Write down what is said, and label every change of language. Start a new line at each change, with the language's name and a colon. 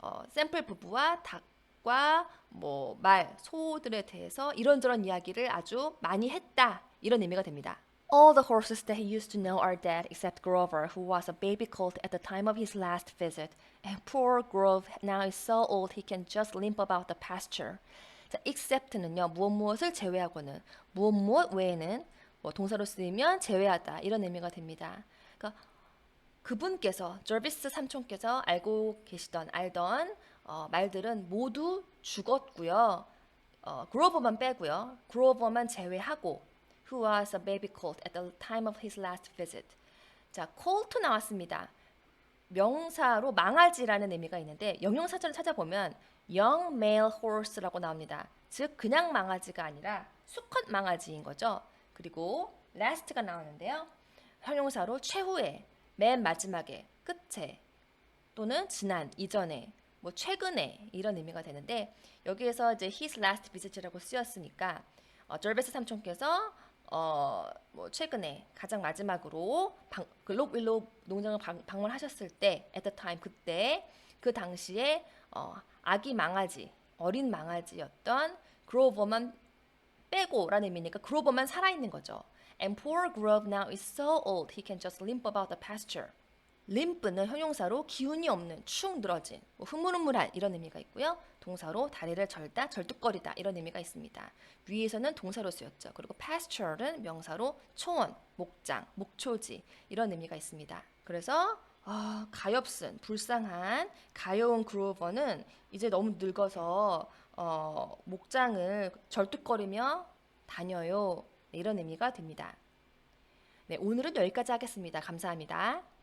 Korean: 샘플 부부와 닭과 말, 소들에 대해서 이런저런 이야기를 아주 많이 했다. 이런 의미가 됩니다.
English: All the horses that he used to know are dead except Grover, who was a baby colt at the time of his last visit. And poor Grove now is so old he can just limp about the pasture.
Korean: 자, except는요. 무엇을 제외하고는 무엇 외에는 동사로 쓰이면 제외하다 이런 의미가 됩니다. 그러니까 그분께서 저비스 삼촌께서 알던 말들은 모두 죽었고요. 그로버만 빼고요. 그로버만 제외하고
English: who was a baby colt at the time of his last visit.
Korean: 자, colt 나왔습니다. 명사로 망아지라는 의미가 있는데 영영사전을 찾아보면
English: young male horse
Korean: 라고 나옵니다. 즉 그냥 망아지가 아니라 수컷 망아지인 거죠. 그리고 last가 나오는데요. 형용사로 최후에, 맨 마지막에, 끝에 또는 지난, 이전에, 최근에 이런 의미가 되는데 여기에서 이제
English: his last visit
Korean: 이라고 쓰였으니까 저비스 삼촌께서 최근에 가장 마지막으로 록 윌로우 농장을 방문하셨을 때 at the time 그때 그 당시에 아기 망아지 어린 망아지였던 그로버만 빼고라는 의미니까 그로버만 살아있는 거죠.
English: And poor Grove now is so old he can just limp about the pasture.
Korean: limp는 형용사로 기운이 없는, 축 늘어진, 흐물흐물한 이런 의미가 있고요. 동사로 다리를 절다, 절뚝거리다 이런 의미가 있습니다. 위에서는 동사로 쓰였죠. 그리고 pasture는 명사로 초원, 목장, 목초지 이런 의미가 있습니다. 그래서 가엾은, 불쌍한, 가여운 그로버는 이제 너무 늙어서 목장을 절뚝거리며 다녀요. 이런 의미가 됩니다. 네, 오늘은 여기까지 하겠습니다. 감사합니다.